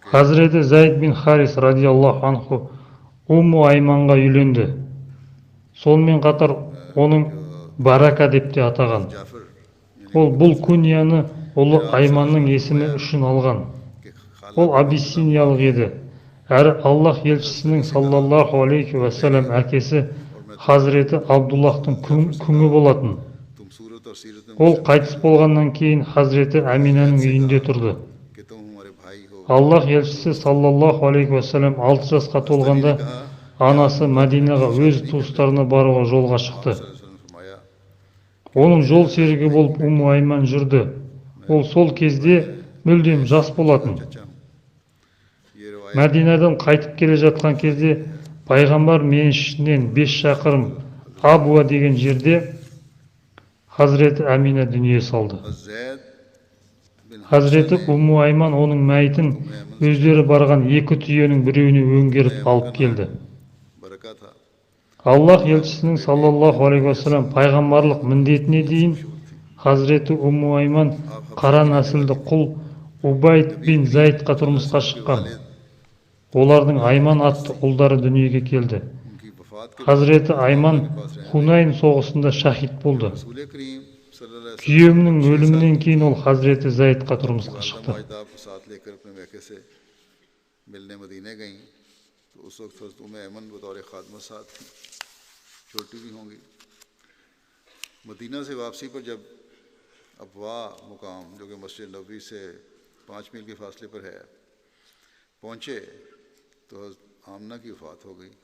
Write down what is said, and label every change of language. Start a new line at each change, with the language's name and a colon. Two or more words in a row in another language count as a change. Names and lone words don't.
Kazakh: Хазіреті Зайд бин Харис
Arabic: رضي الله عنه
Kazakh: Умму Айманға үйленді. Сонымен қатар оның Барака деп те атаған. जाफर Ол бұл күнияны ұлы Айманның есімі үшін алған.
Urdu: کے خالہ
Kazakh: Ол абиссиниялық еді. Әрі Аллах елшісінің
Arabic: صلى الله عليه وسلم
Kazakh: әкесі Хазіреті Абдуллахтың күңі болатын.
Urdu: تم صورت اور سیرت میں
Kazakh: Ол қайтыс болғаннан кейін Хазіреті Аминаның үйінде тұрды.
Urdu: کہ تم ہمارے بھائی ہو.
Kazakh: Аллах елшісі
Arabic: صلى الله عليه وسلم
Kazakh: 6 жасқа толғанда анасы Мәдинаға өз туыстарына баруға жолға шықты.
Urdu: وسلم نے فرمایا
Kazakh: Оның жол серігі болып Умму Айман жүрді. Ол сол кезде мүлдем жас болатын.
Urdu: چچا ہوں۔ یہ روایت
Kazakh: Мәдинадан қайтып келе жатқан кезде пайғамбар мешітінен 5 шақырым Абуа деген жерде Хазіреті Амина дүние салды. जैद बिन Хазіреті Умму Айман оның мәйітін өздері барған 2 түйенің біреуіне өңгеріп алып келді.
Urdu: برکہ تھا,
Kazakh: Аллах елшісінің
Arabic: صلى الله عليه وسلم
Kazakh: пайғамбарлық міндетіне дейін Хазіреті Умму Айман қара нәсілді құл Убайд бин Зайдқа тұрмысқа шыққан. Олардың Айман атты ұлдары дүниеге келді.
Urdu: ان کی وفات کے
Kazakh: Хазіреті Айман Хунайн соғысында шахид болды.
Urdu: رسول کریم
Arabic: صلى الله عليه
Kazakh: Күйеуінің өлімінен кейін ол Хазіреті Зайдқа тұрмысқа шықты.
Urdu: ماہیداب کو ساتھ لے کر اپنے میکے سے ملنے مدینے گئیں، تو اس وقت حضرت ام ایمن بطور خادمہ ساتھ تھی، چھوٹی بھی ہوں گی. مدینہ سے واپسی پر جب ابواء مقام جو کہ مسجد نبوی سے 5 میل کے فاصلے پر ہے پہنچے تو حضرت آمنہ کی وفات ہو گئی.